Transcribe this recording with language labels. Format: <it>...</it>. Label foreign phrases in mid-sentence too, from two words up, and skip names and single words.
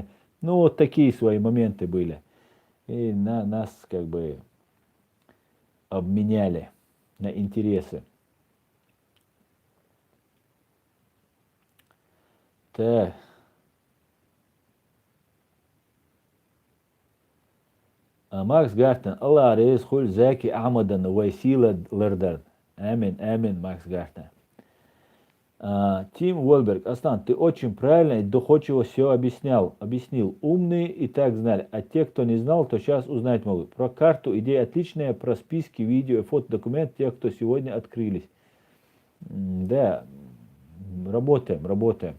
<ru>Ну, вот такие свои моменты были. И нас как бы обменяли на интересы. Так. Макс Гартен. Аллах рейс хуль заки Ахмадан Вайсила Лердар. Амин, Макс Гартен. Тим Уолберг. Аслан, ты очень правильно и доходчиво все объяснил. Умные и так знали. А те, кто не знал, то сейчас узнать могут. Про карту идея отличная, про списки, видео, фото, документ тех, кто сегодня открылись. Да, работаем.</ru>